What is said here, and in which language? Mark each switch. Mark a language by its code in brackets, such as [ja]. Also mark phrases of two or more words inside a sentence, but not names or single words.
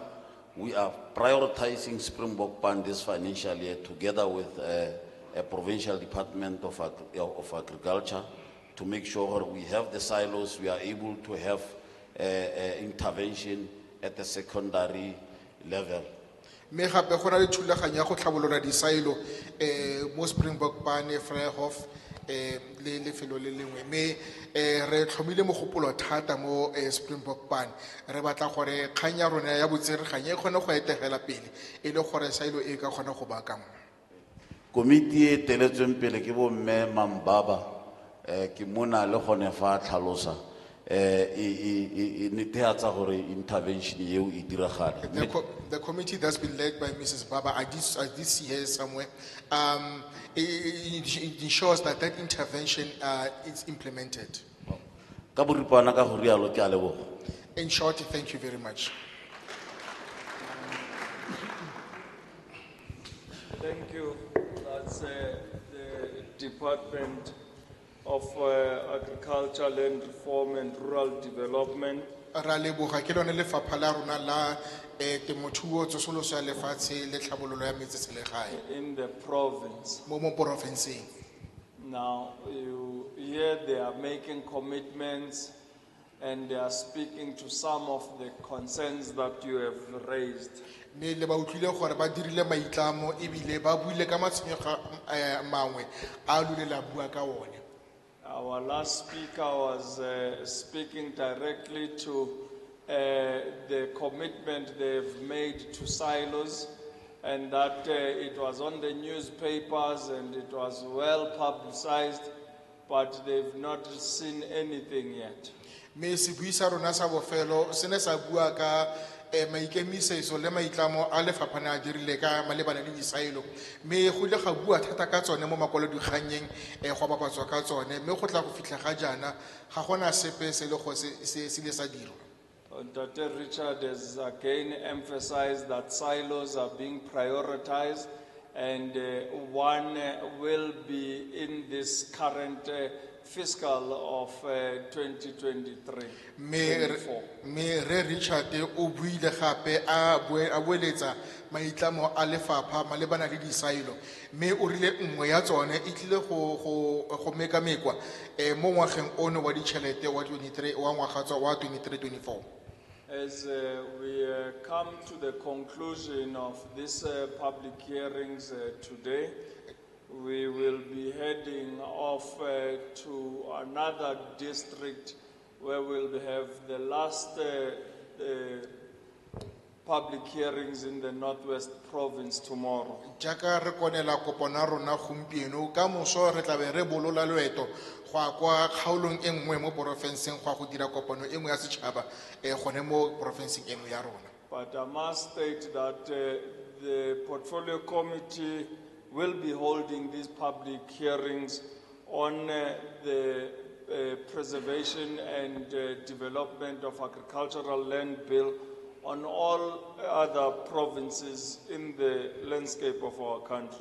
[en] We are prioritizing Springbok Pan this financial year together with a provincial department of agriculture to make sure we have the silos, we are able to have intervention at the secondary level. [tn] Me gape go na le thulaganyo ya go tlhabolola di-silo mo Springbok Pan, Vryhof le lefelo le lengwe mme re tlhomile mogopolo thata mo Springbok Pan re batla gore kgang ya rona ya botsereganya e kgone go etegela pele e le gore silo e ka kgona go baakangwa. Komiti e teletsweng pele ke bo mme Mambaba ke mona le gone fa tlhalosa intervention [en] The committee that's been led by Mrs. Baba, I did see her somewhere. It ensures that intervention is implemented. In short, thank you very much. Thank you. That's the Department of Agriculture, Land Reform and Rural Development. [tn] Ra leboga ke lone lefapha la rona la temothuo tsosoloso ya lefatshe le tlhabololo ya metseselegae [en] in the province. [tn] mo porofenseng. [en] Now, you hear they are making commitments and they are speaking to some of the concerns that you have raised. [tn] Mme le ba utlwile gore ba dirile maitlamo ebile ba buile ka matshwenyego mangwe a lulela bua ka one. [en] Our last speaker was speaking directly to the commitment they've made to silos, and that it was on the newspapers and it was well publicized, but they've not seen anything yet. [tn] Mme sebui sa rona sa bofelo se ne sa bua ka maikemisetso le maitlamo a lefapha ne a dirile ka malebana le disaelo, mme go ile ga bua thata ka tsone mo makwalodikganyeng go bapatswa ka tsone, mme go tla go fitlha ga jaana ga gona sepe se le go se le sa dirwa. [en] Dr. Richard has again emphasized that silos are being prioritized, and one will be in this current fiscal of 2023. [tn] Me re Richard o buile gape a boeletsa maitlamo a lefapha malebana le disaelo, mme o rile nngwe ya tsone e tlile go mekamekwa mo ngwageng ono wa ditšhelete wa 23-24. [en] As we come to the conclusion of these public hearings today, we will be heading off to another district where we'll have the last public hearings in the Northwest Province tomorrow. [tn] Jaka re konela kopana rona gompieno ka moso re tla be re bolola loeto go kwa kgaolong e nngwe mo porofenseng go dira kopano e nngwe ya setšhaba gone mo porofenseng e nngwe ya rona. [en] But I must state that the Portfolio Committee will be holding these public hearings on the preservation and development of agricultural land bill on all other provinces in the landscape of our country.